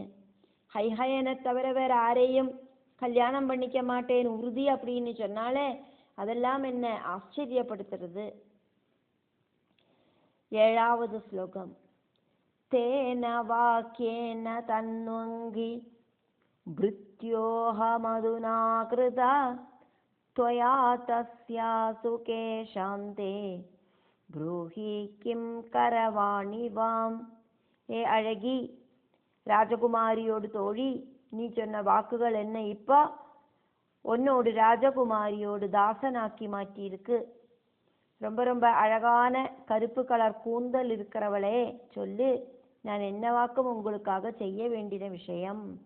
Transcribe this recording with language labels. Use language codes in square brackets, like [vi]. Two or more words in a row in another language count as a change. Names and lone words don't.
[ta] ஹைஹயனை தவிர வேற யாரையும் கல்யாணம் பண்ணிக்க மாட்டேன் உறுதி அப்படின்னு சொன்னாலே அதெல்லாம் என்ன ஆச்சரியப்படுத்துறது. 7வது ஸ்லோகம். [sa] तेन वाक्येन तन्वङ्गि भृत्योह मधुना कृता त्वया तस्यासु के शान्ते ब्रूहि किं करवाणि वाम. [ta] ஏ அழகி, ராஜகுமாரியோடு தோழி, நீ சொன்ன வாக்குகள் என்ன இப்ப உன்னோடு ராஜகுமாரியோடு தாசனாக்கி மாற்றி இருக்கு. ரொம்ப ரொம்ப அழகான கருப்பு கலர் கூந்தல் இருக்கிறவளே, சொல்லு, நான் என்ன வாக்கும் உங்களுக்காக செய்ய வேண்டிய விஷயம்.